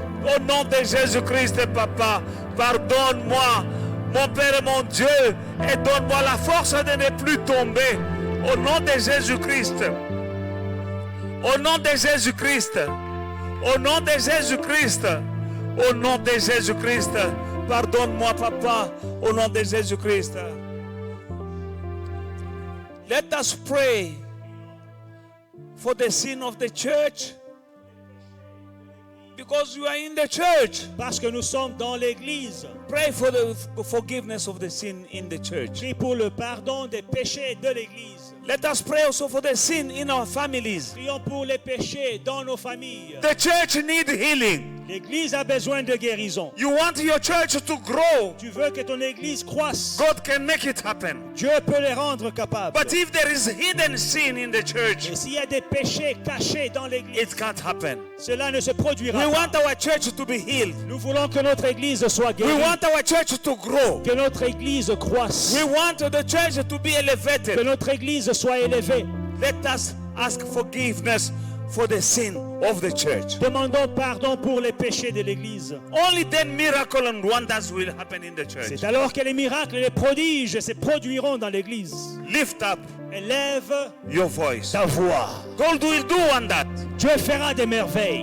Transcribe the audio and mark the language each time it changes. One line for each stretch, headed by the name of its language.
French: Au nom de Jésus-Christ, papa, pardonne-moi, mon Père et mon Dieu, et donne-moi la force de ne plus tomber. Au nom de Jésus-Christ. Au nom de Jésus-Christ. Au nom de Jésus-Christ. Au nom de Jésus-Christ. Pardonne-moi, papa, au nom de Jésus-Christ.
English: Let us pray for the sin of the church. Because you are in the church.
French: Parce que nous sommes dans l'église.
English: Pray for the forgiveness of the sin in the church.
French: Prie pour le pardon des péchés de l'église.
English: Let us pray also for the sin in our families.
French: Prions pour les péchés dans nos familles.
English: The church needs healing.
French: L'église a besoin de guérison.
English: You want your church to grow.
French: Tu veux que ton église croisse.
English: God can make it happen.
French: Dieu peut les rendre capables.
English: But if there is hidden sin in the church,
French: Et s'il y a des péchés cachés dans l'église,
English: it can't happen.
French: cela ne se produira
English: We
French: pas.
English: want our church to be healed.
French: Nous voulons que notre église soit
English: We
French: guérie.
English: want our church to grow.
French: Que notre église croisse.
English: We want the church to be
French: Que
English: elevated.
French: notre église soit élevée.
English: Let us ask forgiveness for the sin of the church.
French: Demandons pardon pour les péchés de l'église.
English: Only then miracle and wonders will happen in the church.
French: C'est alors que les miracles et les prodiges se produiront dans l'église.
English: Lift up
French: Élève
English: your voice.
French: ta voix.
English: God will do on that.
French: Dieu fera des merveilles.